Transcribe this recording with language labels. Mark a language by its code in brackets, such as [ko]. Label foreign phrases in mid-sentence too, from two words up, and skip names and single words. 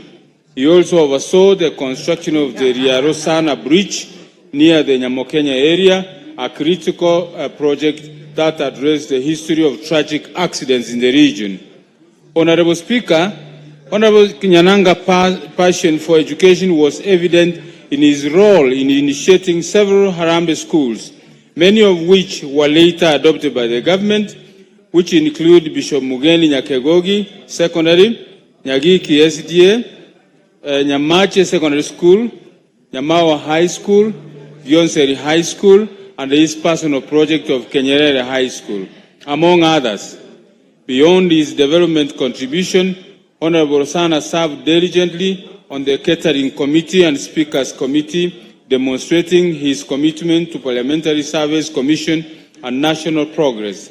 [en] He also oversaw the construction of the Rosana Bridge near the Nyamokenya area, a critical project that addressed the history of tragic accidents in the region. Honorable Speaker, Honorable Nyananga's passion for education was evident in his role in initiating several Harambee schools, many of which were later adopted by the government, which include Bishop Mugeni Nyakegogi Secondary, Nyagiki SDA, Nyamachi Secondary School, Nyamawa High School, Vionseri High School, and his personal project of Kenyerere High School, among others. Beyond his development contribution, Honorable Rosana served diligently on the Catering Committee and Speakers Committee, demonstrating his commitment to Parliamentary Service Commission and national progress.